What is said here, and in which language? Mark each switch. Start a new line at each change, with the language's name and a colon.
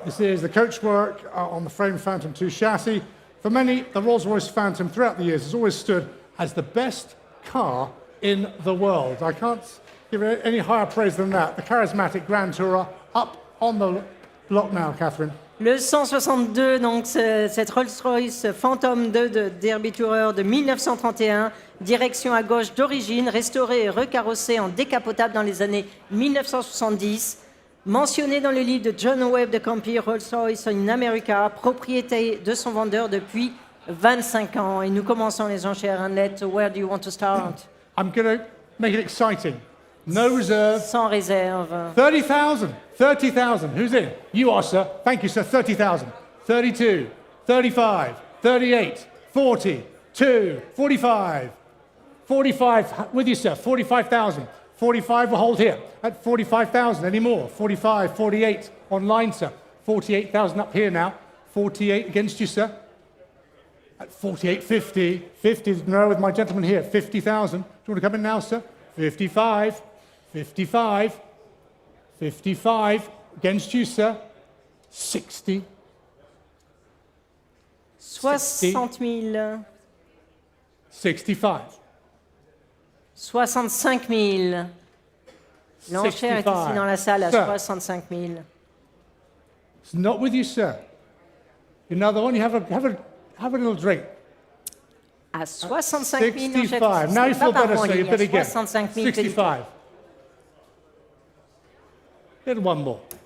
English: This is the coachwork on the frame Phantom 2 chassis. For many, the Rolls-Royce Phantom throughout the years has always stood as the best car in the world. I can't give it any higher praise than that. The charismatic Grand Tourer up on the block now, Catherine.
French: Le 162, donc cette Rolls-Royce Phantom 2 de Derby Tourer de 1931, direction à gauche d'origine, restaurée et recarrossée en décapotable dans les années 1970, mentionné dans le livre de John Webb de Campy, Rolls-Royce in America, propriété de son vendeur depuis 25 ans. Et nous commençons les enchères.
English: Annette, where do you want to start? I'm going to make it exciting. No reserve.
French: Sans réserve.
English: 30,000. 30,000. Who's in? You are, sir. Thank you, sir. 30,000. 32. 35. 38. 40. 2. 45. 45. With you, sir. 45,000. 45 will hold here. At 45,000. Any more? 45. 48. Online, sir. 48,000 up here now. 48 against you, sir. At 48, 50. 50, no, with my gentleman here. 50,000. Do you want to come in now, sir? 55. 55. 55. Against you, sir. 60.
French: 60 000.
English: 65.
French: 65 000. L'enchère est ici dans la salle à 65 000.
English: It's not with you, sir. Another one, you have a little drink.
French: À 65 000, l'enchère
English: 65. Now you feel better, sir. You bid again.
French: 65 000.
English: 65. Get one more.